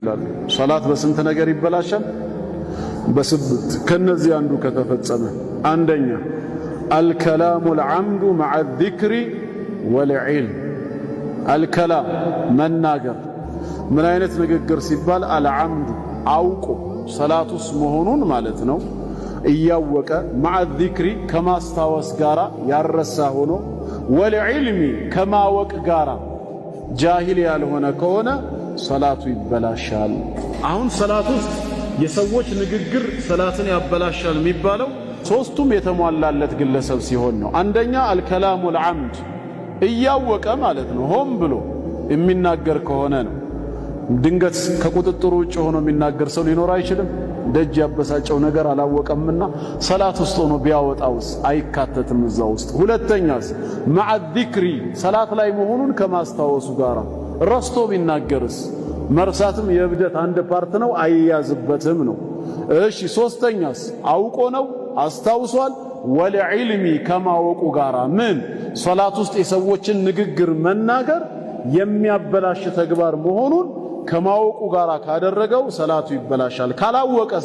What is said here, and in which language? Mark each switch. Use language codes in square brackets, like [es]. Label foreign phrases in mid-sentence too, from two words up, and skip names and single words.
[am] ሶላት በስንት ነገር ይበላሻል? በስብት ከነዚህ አንዱ ከተፈጸመ አንደኛ [ar] الكلام العمد مع الذكر والعلم الكلام [am] መናገር ምን አይነት ንግግር ሲባል العمد አውቆ ሶላቱስ መሆኑን ማለት ነው እያወቀ [ar] مع الذكر [am] ከማስታወስ ጋራ ያረሳ ሆኖ والعلم ከማወቅ ጋራ ጃሂል ያልሆነ ከሆነ ሶላቱ ይበላሻል። አሁን ሶላት ውስጥ የሰዎች ንግግር ሶላትን ያበላሻል የሚባለው ሶስቱም የተሟላለት ግለሰብ ሲሆን ነው። አንደኛ [ar] الكلام العمد [am] እያወቀ ማለት ነው ሆን ብሎ የሚናገር ከሆነ ነው። ድንገት ከቁጥጥሩ ውጭ ሆኖ የሚናገር ሰው ሊኖር አይችልም። ደጅ ያበሳጨው ነገር አላወቀምና ሶላት ውስጥ ሆኖ ቢያወጣውስ አይካተትም እዛ ውስጥ። ሁለተኛስ [ar] مع الذكر [am] ሶላት ላይ መሆኑን ከማስታወሱ ጋራ ረስቶ ቢናገርስ መርሳትም የብደት አንድ ፓርት ነው አይያዝበትም ነው። እሺ ሶስተኛስ አውቆ ነው አስታውሷል ወለዕልሚ ከማወቁ ጋራ ምን ሶላት ውስጥ የሰዎችን ንግግር መናገር የሚያበላሽ ተግባር መሆኑን ከማወቁ ጋራ ካደረገው ሶላቱ ይበላሻል። ካላወቀስ